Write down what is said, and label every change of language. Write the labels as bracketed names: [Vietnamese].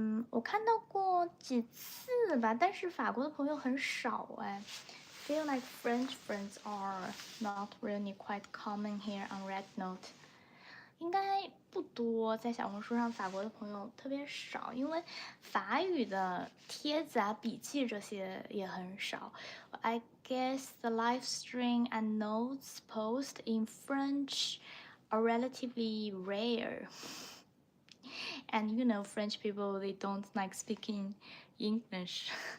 [Chinese] 我看到过几次吧，但是法国的朋友很少哎。 [English] Feel like French friends are not really quite common here on Red Note. [Chinese] 应该不多，在小红书上法国的朋友特别少，因为法语的帖子啊、笔记这些也很少。 [English] I guess the live stream and notes post in French are relatively rare. And you know, French people, they don't like speaking English.